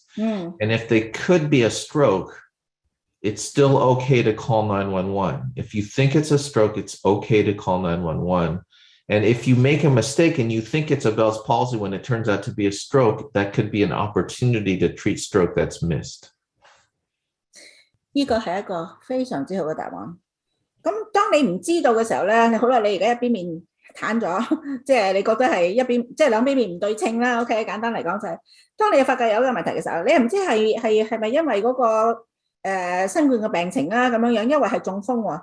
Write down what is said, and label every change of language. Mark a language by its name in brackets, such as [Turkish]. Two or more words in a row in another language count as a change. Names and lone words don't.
[English] And if they could be a stroke, it's still okay to call 911. If you think it's a stroke, it's okay to call 911. And if you make a mistake and you think it's a Bell's palsy when it turns out to be a stroke, that could be an opportunity to treat stroke that's missed. [Cantonese] 呢個係一個非常之好嘅答案。咁當你唔知道嘅時候咧，好啦，你而家一邊面癱咗，即係你覺得係一邊，即係兩邊面唔對稱啦。OK， 簡單嚟講就係，當你發覺有一個問題嘅時候，你又唔知係咪因為嗰個新冠嘅病情啦咁樣樣，因為係中風喎。